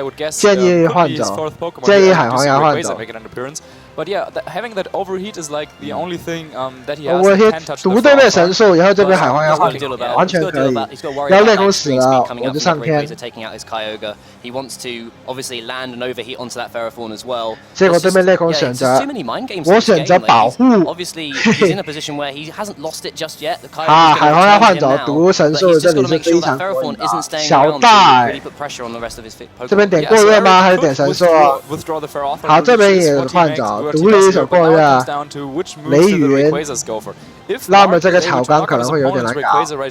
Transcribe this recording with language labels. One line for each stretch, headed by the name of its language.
Chinese: 建议换走，建议海皇牙换走。
English: But yeah, having that overheat is like the only thing that he has.
Chinese: Overheat 读对面神速，然后这边海皇牙换走，完全可以。然后内空死了，我就上天。
English: He wants to obviously land an overheat onto that Ferrothorn as well.
Chinese: 结果对面内空选择，我选择保护。
English: Obviously, he's in a position where he hasn't lost it just yet.
Chinese: 啊，海皇牙换走，读神速，这里是非常过瘾的。小戴，这边点过热吗？还是点神速？好，这边也换走。独立一手过热，雷云。那么这个草纲可能会有点难搞。